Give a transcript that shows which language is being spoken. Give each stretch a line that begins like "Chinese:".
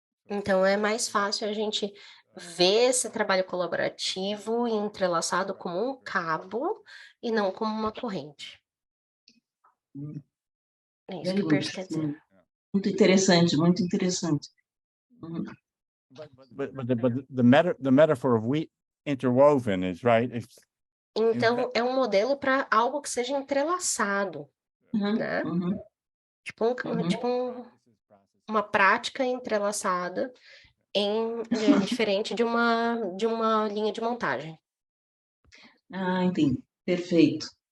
Portuguese: Então, é mais fácil a gente ver esse trabalho colaborativo e entrelaçado como um cabo e não como uma corrente. É isso que o Peirce quer dizer. Muito interessante, muito interessante. Uhum.
English: But the metaphor of wheat interwoven is right.
Portuguese: Então, é um modelo para algo que seja entrelaçado, né? Uhum. Tipo uma prática entrelaçada diferente de uma linha de montagem. Ah, entendi. Perfeito.